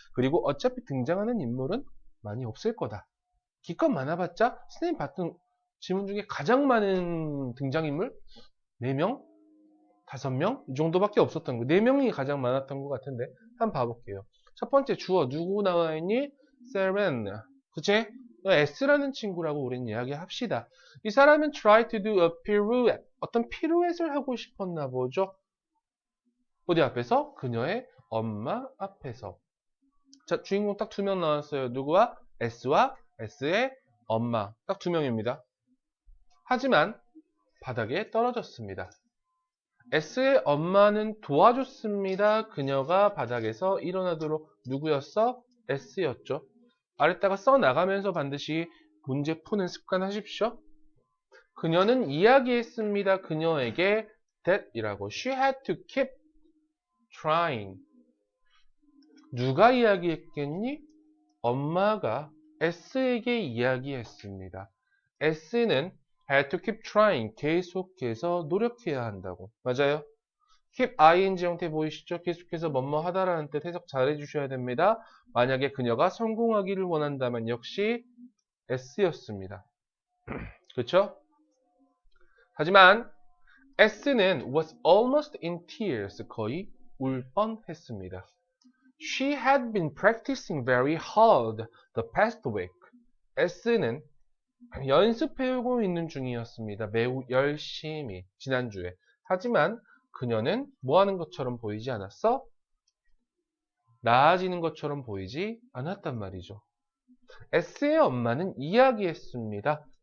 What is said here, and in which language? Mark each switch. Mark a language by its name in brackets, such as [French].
[Korean] 그리고 어차피 등장하는 인물은 많이 없을 거다. 기껏 많아봤자 선생님 봤던 지문 중에 가장 많은 등장인물 4명? 5명? 이 정도밖에 없었던 거. 4명이 가장 많았던 것 같은데 한번 봐볼게요. 첫 번째 주어 누구 나와 있니? 세렌. 그치? S라는 친구라고 우리는 이야기합시다. 이 사람은 [English] try to do a pirouette. [Korean] 어떤 피루엣을 하고 싶었나 보죠. 어디 앞에서? 그녀의 엄마 앞에서. 자, 주인공 딱 2명 나왔어요. 누구와? S와 S의 엄마. 딱 2명입니다. 하지만 바닥에 떨어졌습니다. S의 엄마는 도와줬습니다. 그녀가 바닥에서 일어나도록. 누구였어? S였죠. 아래다가 써나가면서 반드시 문제 푸는 습관 하십시오. 그녀는 이야기했습니다. 그녀에게 that이라고. [English] She had to keep trying. [Korean] 누가 이야기했겠니? 엄마가 S에게 이야기했습니다. [English] S는 had to keep trying. [Korean] 계속해서 노력해야 한다고. 맞아요? keep ing 형태 보이시죠? 계속해서 뭐뭐 하다라는 뜻 해석 잘 해주셔야 됩니다. 만약에 그녀가 성공하기를 원한다면 역시 S였습니다. 그렇죠? 하지만 [English] S는 was almost in tears. [Korean] 거의 울 뻔했습니다. [English] She had been practicing very hard the past week. [Korean] S는 연습해오고 있는 중이었습니다. 매우 열심히 지난주에. 하지만 그녀는 뭐 하는 것처럼 보이지 않았어? 나아지는 것처럼 보이지 않았단 말이죠. S의 엄마는 이야기했습니다.